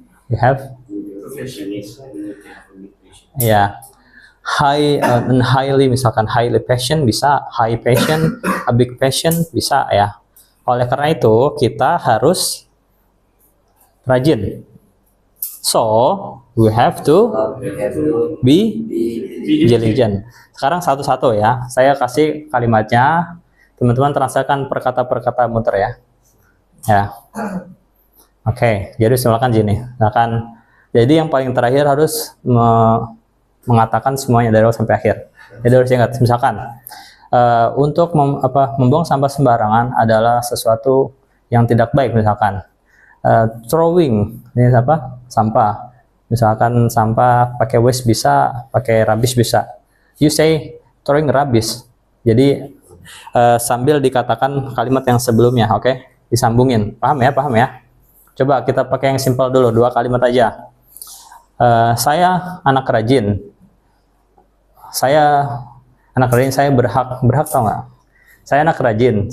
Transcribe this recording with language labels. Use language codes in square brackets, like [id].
[en] We have ya highly, [id] misalkan [en] highly passion bisa, high passion, a big passion [id] bisa ya. Oleh karena itu kita harus rajin. [en] So we have to be diligent. [id] Sekarang satu-satu ya. Saya kasih kalimatnya. Teman-teman translate perkata-perkata muter ya. Ya. Oke, jadi silakan gini. Silakan. Jadi yang paling terakhir harus mengatakan semuanya dari awal sampai akhir. Jadi harus ingat, misalkan untuk membuang sampah sembarangan adalah sesuatu yang tidak baik, misalkan throwing ini apa? Sampah. Misalkan sampah pakai waste bisa, pakai rubbish bisa. [en] You say throwing rubbish. [id] Jadi sambil dikatakan kalimat yang sebelumnya, oke? Disambungin. Paham ya? Paham ya? Coba kita pakai yang simpel dulu, 2 kalimat aja. Saya anak rajin. Saya berhak tau nggak? Saya anak rajin.